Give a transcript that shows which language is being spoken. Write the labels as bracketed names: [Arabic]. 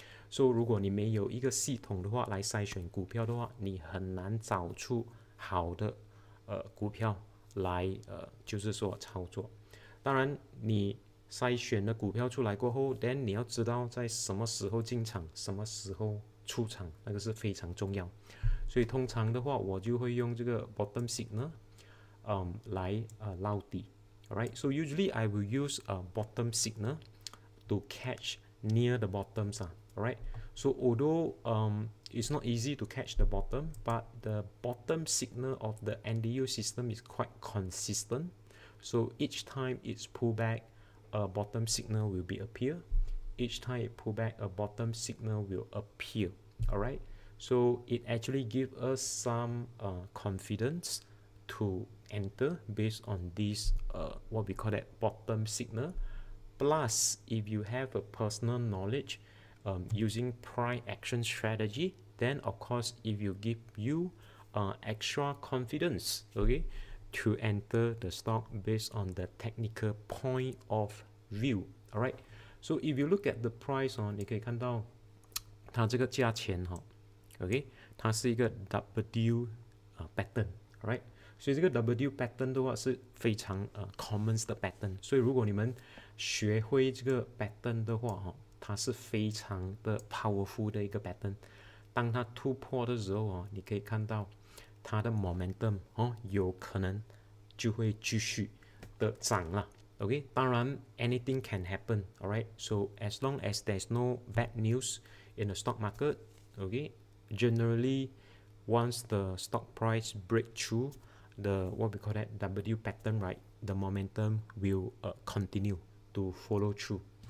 [Chinese] 所以如果你没有一个系统的话来筛选股票的话，你很难找出好的股票来就是说操作。当然你筛选了股票出来过后 ，then 你要知道在什么时候进场，什么时候出场，那个是非常重要。所以通常的话，我就会用这个 bottom signal 来捞底 ，alright? [English] So usually I will use a bottom signal to catch near the bottoms, alright? So although it's not easy to catch the bottom, but the bottom signal of the NDU system is quite consistent. So each time it's pull back, a bottom signal will be appear. Each time it pull back, a bottom signal will appear, alright? So it actually gives us some confidence to enter based on this what we call that bottom signal. Plus, if you have a personal knowledge using price action strategy, then of course if you give you extra confidence, okay, to enter the stock based on the technical point of view. Alright, so if you look at the price [Chinese] 你可以看到它这个价钱 [English] OK， [Chinese] 它是一个 [English] W pattern，right？ [Chinese] 所以这个 W pattern 的话是非常common 的 pattern， 所以如果你们学会这个 pattern 的话它是非常的 powerful 的一个 pattern。当它突破的时候你可以看到它的 momentum 有可能就会继续的涨了。 [English] OK， [Chinese] 当然 [English] anything can happen, alright? So as long as there's no bad news in the stock market, okay?Generally, once the stock price break through the what we call that W pattern, right, the momentum will continue to follow through.